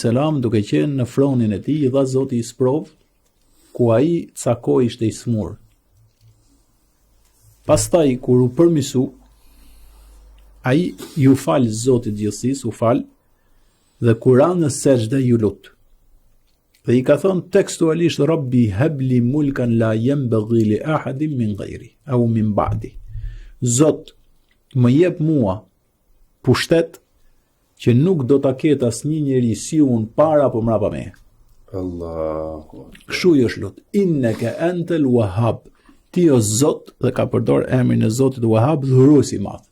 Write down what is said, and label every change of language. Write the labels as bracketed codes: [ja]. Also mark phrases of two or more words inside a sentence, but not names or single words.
[sq] duke qenë në fronin e tij, i dha Zoti i sprov, ku ai cakoi ishte i smur. Pastaj kur u përmisu, ai ju fal Zotit gjithësisë, u fal, dhe kur ra në sejdë ju lut. Dhe I ka thënë tekstualisht [ar] رب هب لي ملكا لا ينبغي لأحد من غيري أو من بعدي. [sq] Zot, më jep mua pushtet që nuk do ta ketë asnjë njeri si unë para apo mbrapa meje. Allahu. Kështu I është lut. [ar] إنك أنت الوهاب. [sq] Ti o Zot, dhe ka përdor emrin e Zotit Wahhab, dhuruesi I madh.